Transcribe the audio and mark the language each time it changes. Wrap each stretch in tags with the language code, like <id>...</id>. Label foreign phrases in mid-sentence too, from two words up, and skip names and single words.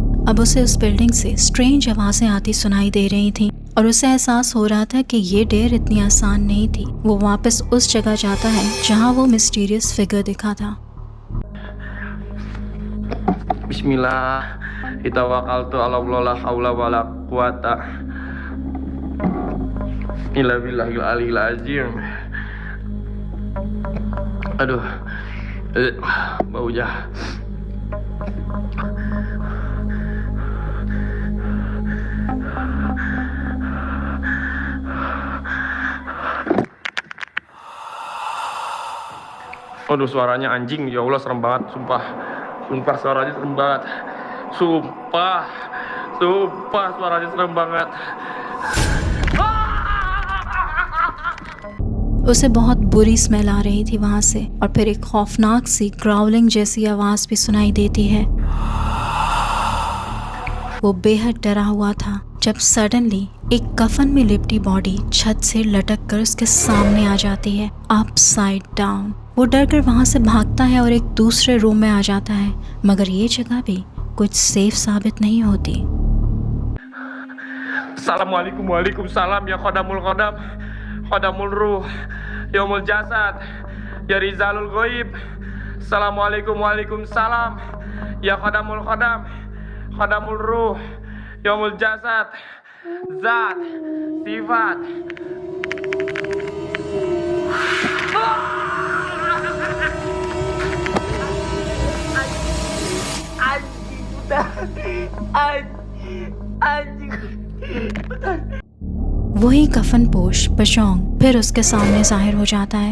<hi>अब उसे उस बिल्डिंग से स्ट्रेंज आवाजें आती सुनाई दे रही थीं और उसे एहसास हो रहा था कि ये डेयर इतनी आसान नहीं थी। वो वापस उस जगह जाता है जहाँ वो</hi> <en>mysterious figure</en> <hi>दिखा था।</hi> <ar>بسم الله، توكلت على الله، لا حول ولا قوة إلا بالله العلي العظيم.</ar> <id>Aduh, bau jah. Aduh, suaranya anjing,</id> <ar>يا الله,</ar> <id>serem banget, sumpah. Sumpah suaranya serem banget. Sumpah suaranya serem banget.</id> <hi>उसे बहुत बुरी स्मेल आ रही थी वहां से और फिर एक खौफनाक सी ग्राउलिंग जैसी आवाज भी सुनाई देती है। वो बेहद डरा हुआ था जब सडनली एक कफन में लिपटी बॉडी छत से लटक कर उसके सामने आ जाती है,</hi> <en>upside down.</en> <hi>वो डर कर वहां से भागता है और एक दूसरे रूम में आ जाता है, मगर ये जगह भी कुछ सेफ साबित नहीं होती।</hi> <ar>السلام عليكم، وعليكم السلام يا خادم الخدام، خادم الروح، يوم الجسد، يا رجال الغيب. السلام عليكم، وعليكم السلام يا خادم الخدام، خادم الروح، يوم الجسد، ذات، صفة.</ar> <hi>वही कफन पोश पशोंग फिर उसके सामने जाहिर हो जाता है।</hi>